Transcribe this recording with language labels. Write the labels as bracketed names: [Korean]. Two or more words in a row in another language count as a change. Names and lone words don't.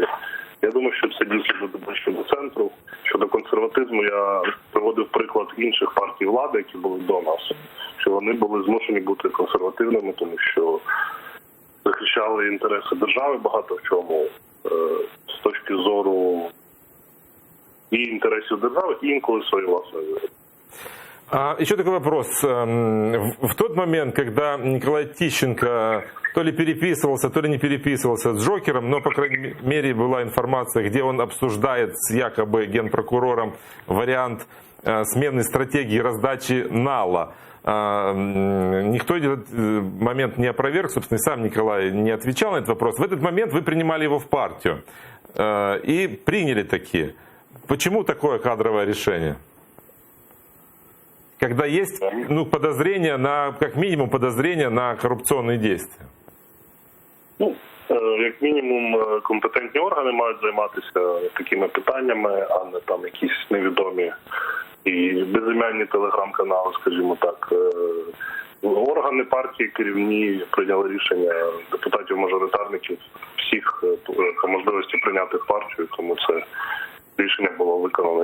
[Ukrainian] Я думаю, що це дійсно буде ближче до центру. Щодо консерватизму, я приводив приклад інших партій влади, які були до нас, що вони були змушені бути консервативними, тому що захищали інтереси держави багато в чому, з точки зору і інтересів держави, і інколи своєї власної вигоди. [Russian] Еще такой вопрос. В тот момент, когда Николай Тищенко то ли переписывался, то ли не переписывался с Джокером, но, по крайней мере, была информация, где он обсуждает с якобы генпрокурором вариант смены стратегии раздачи нала. Никто этот момент не опроверг, собственно, и сам Николай не отвечал на этот вопрос. В этот момент вы принимали его в партию и приняли такие. Почему такое кадровое решение? Когда есть подозрения как минимум подозрения на коррупционные действия? [Ukrainian] Як мінімум, компетентні органи мають займатися такими питаннями, а не там якісь невідомі і безім'янні телеграм-канали, скажімо так. Органи партії керівні прийняли рішення депутатів-мажоритарників всіх по можливості прийняти в партію, тому це рішення було виконано.